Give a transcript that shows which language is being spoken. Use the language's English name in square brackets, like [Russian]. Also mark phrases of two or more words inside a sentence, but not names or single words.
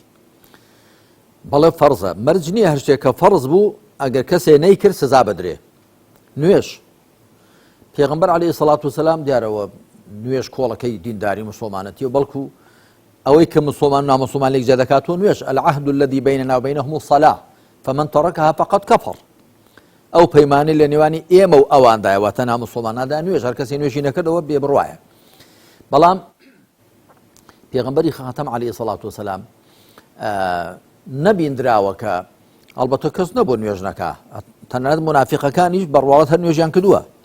[Central Kurdish] بەڵێ فەرزە، مەرج نییە هەر شتێک کە فەرز بوو ئەگەر کەسێ نەیکرد سزا بەدرێ. نوێژ پێغەمبەر [Arabic] عەلەیهی سەڵات وسەلام [Central Kurdish] دیارەوە نوێژ کۆڵەکەی دینداری مسلمانەتیە، بەڵکو ئەوەی کە مسلمان و نامسلمان لێک جیا دەکاتەوە نوێژ. [Arabic] العهد الذي بيننا وبينهم الصلاة فمن تركها فقد كفر. [Central Kurdish] ئەو پەیمانەی لە نێوانی ئێمە و ئەواندایە، واتە نامسلماناندا نوێژ، هەر کەسێ نوێژی نەکردەوە بێبڕوایە. بەڵام پێغەمبەری خاتەم [Arabic] عەلەیهی سەڵات وسەلام [Central Kurdish] نەبیندراوە کە ئەڵبەتە کەس نەبوو نوێژ نەکا، تەنانەت مونافیقەکانیش بەڕواڵەت هەر نوێژیان کردووە.